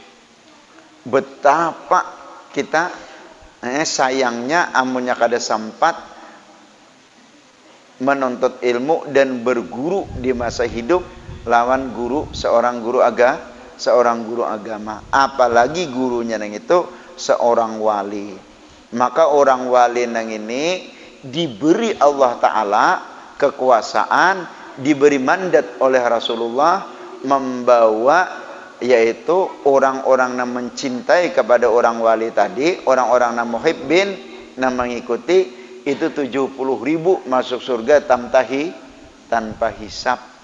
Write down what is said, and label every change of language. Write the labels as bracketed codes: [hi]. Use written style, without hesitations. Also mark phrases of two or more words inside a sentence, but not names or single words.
[bjn] Betapa kita sayangnya amunnya kada sempat menuntut ilmu dan berguru di masa hidup lawan seorang guru agama, apalagi gurunya nang itu seorang wali. [id] Maka orang wali nang ini diberi Allah Ta'ala kekuasaan, diberi mandat oleh Rasulullah membawa, yaitu orang-orang yang mencintai kepada orang wali tadi, orang-orang yang muhibbin, yang mengikuti, itu 70.000 masuk surga tanpa hisab.